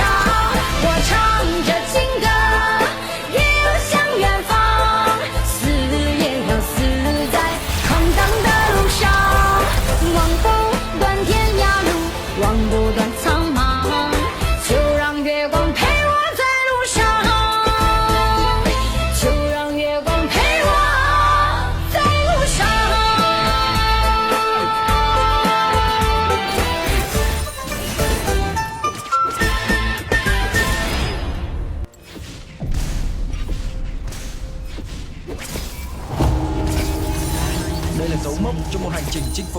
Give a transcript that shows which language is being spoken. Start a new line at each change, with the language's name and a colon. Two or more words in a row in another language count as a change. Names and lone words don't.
Chinese: 我唱着情歌，一路向远方，死也要死在闯荡的路上，望不断天涯路，望不断苍茫，就让月光陪我在路上，就让月光陪我在路上。
Vietnamese: Đây là dấu mốc cho một hành trình chinh phục.